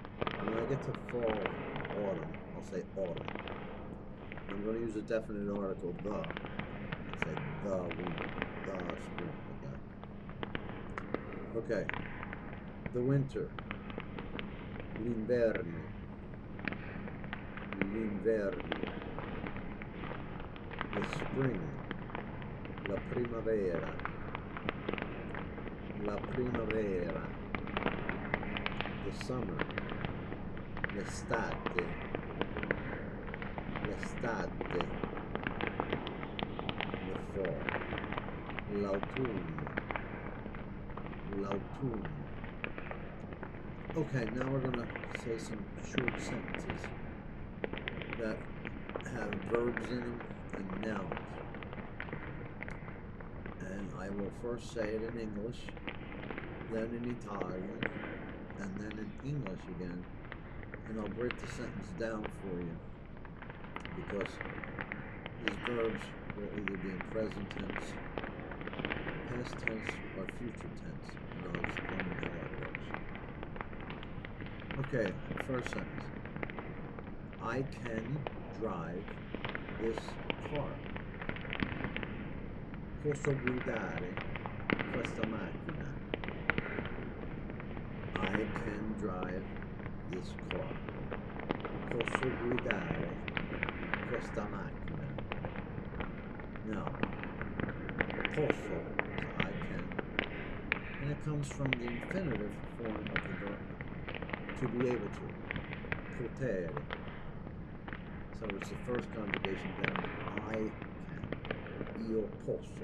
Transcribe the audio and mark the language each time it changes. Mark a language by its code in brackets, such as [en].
[en] When I get to fall, autumn, I'll say autumn. I'm going to use a definite article, the. I'll say the winter, the spring, okay? Okay, the winter, [it] l'inverno, l'inverno. [en] The spring, [it] la primavera, la primavera. [en] The summer, [it] l'estate, l'estate. [en] The fall, [it] l'autunno, l'autunno. [en] Okay, now we're going to say some short sentences that have verbs in them and nouns. And I will first say it in English, then in Italian, and then in English again, and I'll break the sentence down for you, because these verbs will either be in present tense, past tense, or future tense, and I'll explain how that works. Okay, first sentence. I can drive this car. [it] Posso guidare questa macchina. [en] I can drive this car. [it] Posso guidare questa macchina. [en] Now, posso is I can, and it comes from the infinitive form of the verb to be able to. Potere. So it's the first conjugation down. I can. [it] Io posso.